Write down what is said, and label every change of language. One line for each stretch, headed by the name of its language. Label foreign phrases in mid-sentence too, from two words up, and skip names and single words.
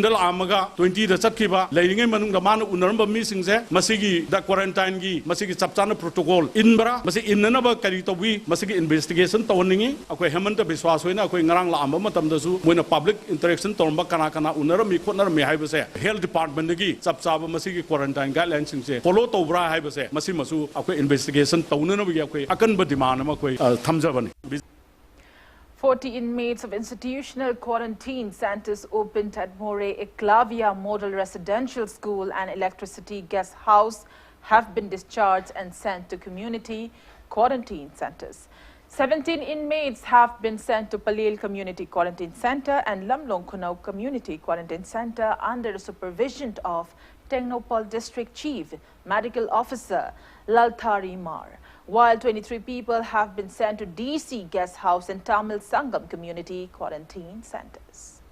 Manipuri: dal amaga 20 da chatkiba leiringai manung da man unaramba mi sing se masigi da quarantine gi masigi chapchana protocol inbra mase innana ba kari tobi masigi investigation tawningi akoi Hemanta Biswa soina akoi ngarang la amba matam da su moina
English: public interaction
Manipuri: torba kana unar mi khotnar mi haiba se
English: health department
Manipuri: gi chapchaba masigi
English: quarantine guidelines
Manipuri: sing se follow tobra haiba se masi masu akoi investigation tawnana bi akoi akan ba demand ma koi thamjabani.
English: 40 inmates of institutional quarantine centers opened at More Eklavya Model Residential School and Electricity Guest House have been discharged and sent to community quarantine centers. 17 inmates have been sent to Palil Community Quarantine Center and Lamlong Kunau Community Quarantine Center under the supervision of Technopol District Chief Medical Officer Lalthari Mar, while 23 people have been sent to DC Guest House and Tamil Sangam Community Quarantine Centers.